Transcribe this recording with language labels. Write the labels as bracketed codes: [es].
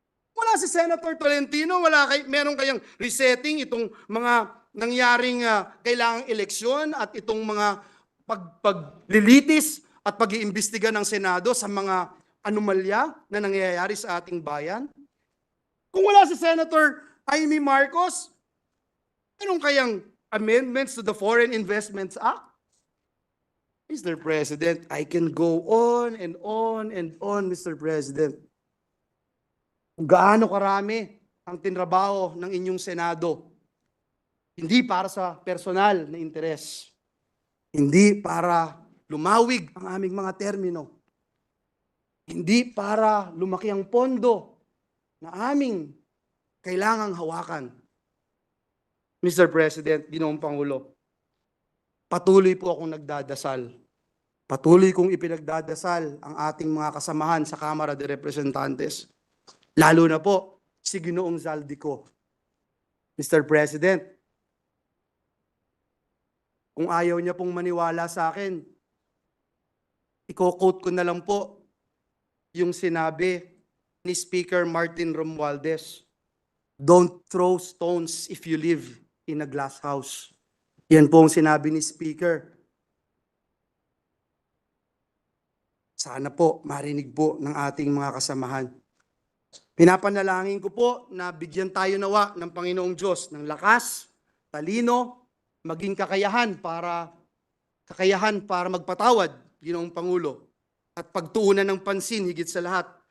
[tl] Kung wala si Senator Tolentino, meron kayang resetting itong mga nangyaring kailangang eleksyon at itong mga paglilitis at pag-iimbestiga ng Senado sa mga anomalya na nangyayari sa ating bayan. Kung wala si Senator Amy Marcos, anong kayang [en] amendments to the Foreign Investments Act? [tl] Mr. [en] President, I can go on and on and on, Mr. President. [tl] Kung gaano karami ang tinrabaho ng inyong Senado, hindi para sa personal na interes, hindi para lumawig ang aming mga termino, Hindi para lumaki ang pondo na aming kailangang hawakan. Mr. President, Ginoong Pangulo, patuloy po akong nagdadasal. Patuloy kong ipinagdadasal ang ating mga kasamahan sa Kamara de Representantes. Lalo na po si Ginoong Zaldico. Mr. President, kung ayaw niya pong maniwala sa akin, i-quote ko na lang po yung sinabi ni Speaker Martin Romualdez. [en] Don't throw stones if you live in a glass house. [tl] Yan po ang sinabi ni Speaker. Sana po marinig po ng ating mga kasamahan. Pinapanalangin ko po na bigyan tayo nawa ng Panginoong Diyos ng lakas, talino, maging kakayahan para magpatawad, Ginoong Pangulo, at pagtuunan ng pansin higit sa lahat.